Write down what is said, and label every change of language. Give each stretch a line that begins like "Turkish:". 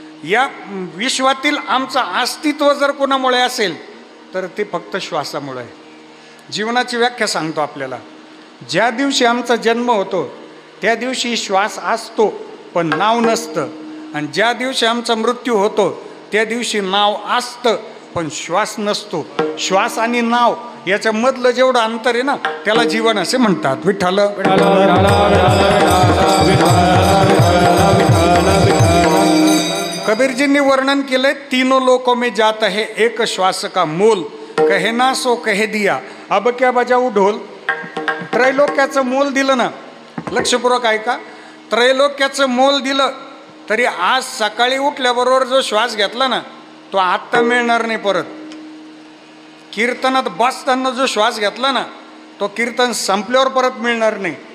Marathi: या विश्वातील आमचं अस्तित्व जर कोणामुळे असेल तर ते फक्त श्वासामुळे आहे. जीवनाची व्याख्या सांगतो आपल्याला. ज्या दिवशी आमचा जन्म होतो त्या दिवशी श्वास असतो पण नाव नसतं, आणि ज्या दिवशी आमचा मृत्यू होतो त्या दिवशी नाव असतं पण श्वास नसतो. श्वास आणि नाव याच्यामधलं जेवढं अंतर आहे ना त्याला जीवन असे म्हणतात. विठ्ठल कबीरजींनी वर्णन केलंय,
Hindi: तीनों लोकों में जात है एक श्वास का मोल, कहे ना सो कहे दिया अब क्या बजाऊ ढोल.
Marathi: त्रैलोक्याचं मोल दिलं ना, लक्षपूर्वक ऐका, त्रैलोक्याचं मोल दिलं तरी आज सकाळी उठल्याबरोबर जो श्वास घेतला ना तो आत्ता मिळणार नाही परत. कीर्तनात बसताना जो श्वास घेतला ना तो कीर्तन संपल्यावर परत मिळणार नाही.